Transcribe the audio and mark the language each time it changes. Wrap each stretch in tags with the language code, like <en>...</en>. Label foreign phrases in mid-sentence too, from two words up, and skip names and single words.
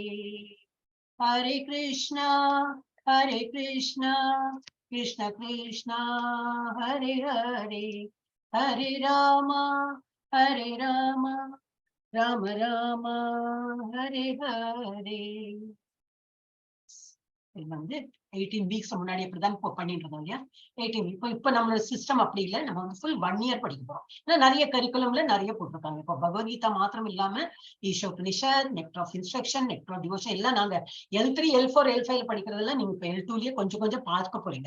<sa>हरे कृष्ण कृष्ण कृष्ण हरे हरे हरे राम राम राम हरे हरे.</sa> <ta>வந்து 18 வீக்ஸ் முன்னாடி அப்படிதான் பண்ணிட்டு இருந்தோம் இல்லையா. 18 இப்ப நம்மளோட சிஸ்டம் அப்படி இல்லை. நம்ம வந்து ஃபுல் 1 இயர் படிக்க போறோம். ஏன்னா நிறைய கரிக்குலம்ல நிறைய போட்டிருக்காங்க. இப்போ பகவத்கீதா மாத்திரம் இல்லாம ஈஷோபனிஷத், நெக்டர் ஆஃப் இன்ஸ்ட்ரக்ஷன், நெக்டர் ஆஃப் டிவோஷன் எல்லாம் நாங்க L3 L4 L5 படிக்கிறதெல்லாம் நீங்க இப்ப L2லயே கொஞ்சம் கொஞ்சம் பார்க்க போறீங்க.</ta>